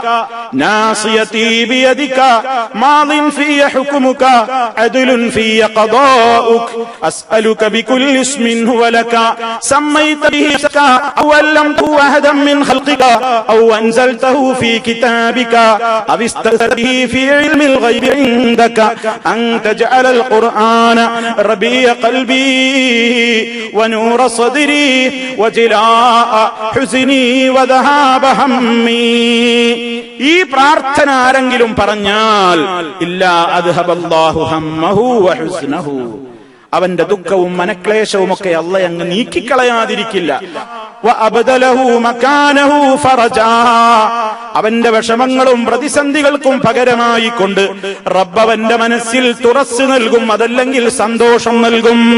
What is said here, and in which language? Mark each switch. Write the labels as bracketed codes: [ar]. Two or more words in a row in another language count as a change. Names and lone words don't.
[ar] ناصيتي بيدك ماض في حكمك عدل في قضاؤك أسألك بكل اسم هو لك سميت به أو علمت أحدا من خلقك أو أنزلته في كتابك أو استأثرته في علم الغيب عندك أن تجعل القرآن ربيع قلبي ونور صدري وجلاء حزني وذهاب همي. [ml] ഈ പ്രാർത്ഥന ആരെങ്കിലും പറഞ്ഞാൽ [ar] إلا أذهب الله همه وحزنه, [ml] അവന്റെ ദുഃഖവും മനക്ലേശവും ഒക്കെ അല്ലാഹു അങ്ങ് നീക്കിക്കളയാതിരിക്കില്ല. [ar] وأبدله مكانه فرجا, [ml] അവന്റെ വിഷമങ്ങളും പ്രതിസന്ധികൾക്കും പകരമായി കൊണ്ട് റബ്ബ് അവന്റെ മനസ്സിൽ തുറസ് നൽകും, അതല്ലെങ്കിൽ സന്തോഷം നൽകും.